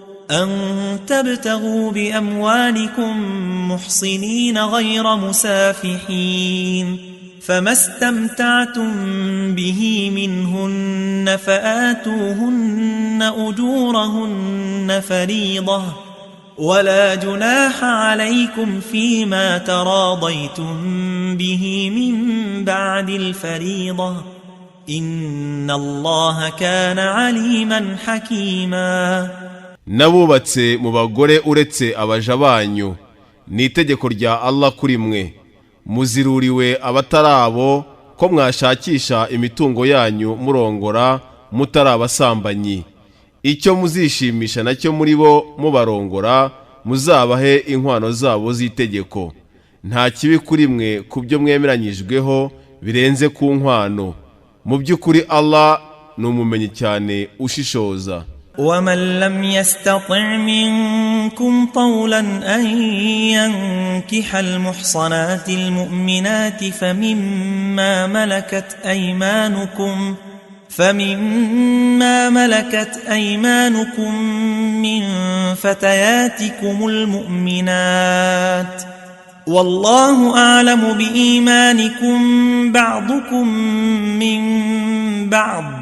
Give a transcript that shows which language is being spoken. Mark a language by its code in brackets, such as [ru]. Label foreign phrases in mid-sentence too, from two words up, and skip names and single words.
[ar] أن تبتغوا بأموالكم محصنين غير مسافحين فما استمتعتم به منهن فآتوهن أجورهن فريضة ولا جناح عليكم فيما تراضيتم به من بعد الفريضة إن الله كان عليما حكيما. [rw] Nabubatse mu bagore uretse abaja banyu ni itegeko rya Allah kuri mwe, muziruriwe abatarabo ko mwashakisha imitungo yanyu murongora mutarabasambanyi, icyo muzishimisha nacyo muri bo mubarongora muzabahe inkwano zabo z'itegeko, nta kibi kuri mwe kubyo mwemeranyijweho birenze ku nkwano, mu by'ukuri Allah ni umumenyi cyane ushishoza. [ar] ومن لم يستطع منكم طولا أن ينكح المحصنات المؤمنات فمما ملكت أيمانكم من فتياتكم المؤمنات والله أعلم بإيمانكم بعضكم من بعض